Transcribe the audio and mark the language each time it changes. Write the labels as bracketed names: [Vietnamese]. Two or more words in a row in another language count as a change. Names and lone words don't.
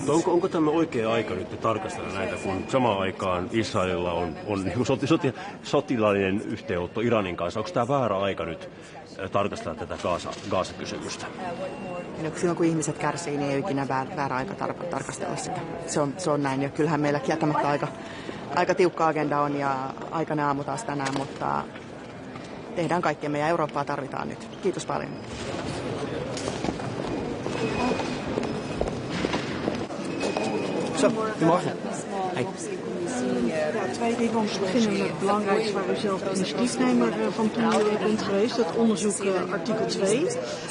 [Finnish] Mutta onko tämä oikea aika nyt tarkastella näitä, kun samaan aikaan Israelilla on niin sotilaallinen yhteenotto Iranin kanssa? Onko tämä väärä aika nyt tarkastella tätä Gaza-kysymystä? No, silloin kun ihmiset kärsii, niin ei ole ikinä väärä aika tarkastella sitä. Se on näin. Ja kyllähän meillä kieltämättä aika tiukka agenda on ja aikana aamu taas tänään, mutta tehdään kaikkemme ja Eurooppaa tarvitaan nyt. Kiitos paljon. [Dutch] Zo, goedemorgen. Hey. Twee dingen om te beginnen met het belangrijkste waar u zelf initiatiefnemer van toen bent geweest, het onderzoek artikel 2.